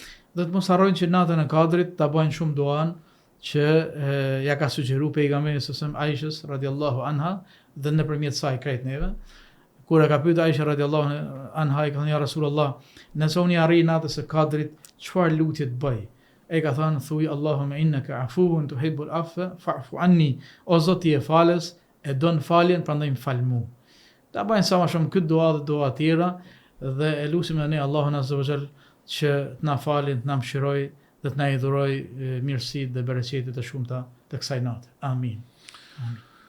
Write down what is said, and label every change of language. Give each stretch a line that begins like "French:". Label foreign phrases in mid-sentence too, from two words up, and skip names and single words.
Albanian: Dhe të mos harrojnë që natën e Kadrit ta bëjnë shumë duan që ja ka sugjeruar pejgamberi
Arabic: صلى الله عليه وسلم
Albanian: Aishës
Arabic: رضي الله عنها
Albanian: dhe nëpërmjet saj krejt neve. Kur e ka pyetur Aisha
Arabic: رضي الله عنها,
Albanian: i ka thënë
Arabic: يا رسول الله,
Albanian: nëse unë arri natës së Kadrit, çfarë lutje të bëj? E ka thënë thuaj
Arabic: اللهم إنك عفو تحب العفو فاعف عني.
Albanian: O Zoti i falës, e don faljen, prandaj më fal mua. Ta bëjnë sa më shumë këtë dua dhe dua tjera dhe e lutim ne Allahun
Arabic: عز وجل
Albanian: që të na falin, të na mëshiroj dhe të na i dhuroj mirësitë dhe bereqetet e shumta të kësaj nate.
Arabic: آمين. آمين.